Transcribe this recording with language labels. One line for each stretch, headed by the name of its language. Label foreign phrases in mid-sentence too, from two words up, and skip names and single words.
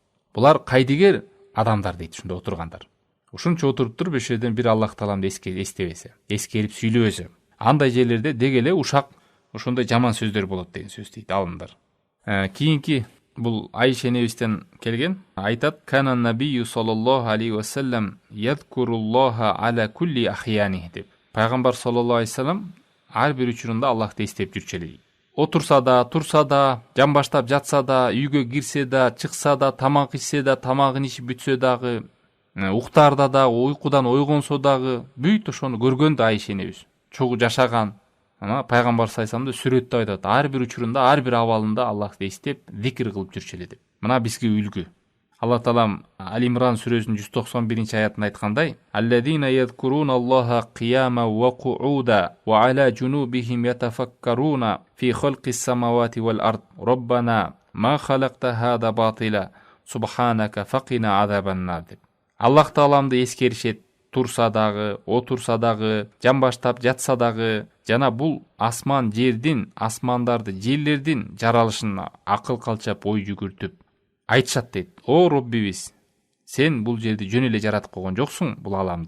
Kyrgyz: Булар кайдыгер адамдар дейт ушунда отургандар. Ушунча отуруп туруп эш жерден бир Аллах тааламды эстебесе, эскерип сүйлөбөсө, андай жерлерде деги эле ушак ошондой жаман сөздөр болот деген сөз дейт алымдар. Кийинки бул Айша энебизден келген. Айтат:
Arabic: "كان النبي صلى الله عليه وسلم يذكر الله على كل أحيانه" деп.
Kyrgyz: Пайгамбар
Arabic: صلى الله عليه وسلم
Kyrgyz: ар бир учурунда Аллахты эстеп жүрчү эле. Отурса да, турса да, жамбаштап жатса да, үйгө кирсе да, чыкса да, тамак ичсе да, тамагын ичип бүтсө дагы, уктарда да, уйкудан ойгонсо дагы, бүт ошону көргөн да Айша энебиз. Чогуу жашаган. Ана пайгамбар
Arabic: صلى الله عليه وسلم
Kyrgyz: сүрөттө айтат: ар бир учурунда, ар бир абалында Аллахты эстеп, зикир кылып жүрчү эле деп. Мына бизге үлгү. Алла таалам Ал-Имран сүрөсүнүн 191-аятында айткандай:
Arabic: "الذين يذكرون الله قياما وقعودا وعلى جنوبهم ويتفكرون في خلق السماوات والأرض. ربنا ما خلقت هذا باطلا. سبحانك فقنا عذاب النار" деп.
Kyrgyz: Аллах тааламды эскеришет, турса дагы, отурса дагы, жамбаштап жатса дагы, жана бул асман жердин, асмандарды, жерлердин жаралышына акыл калчап ой жүгүртүп айтышат дейт: "О Роббибиз, сен бул жерди жөн эле жаратып койгон жоксуң, бул аламды.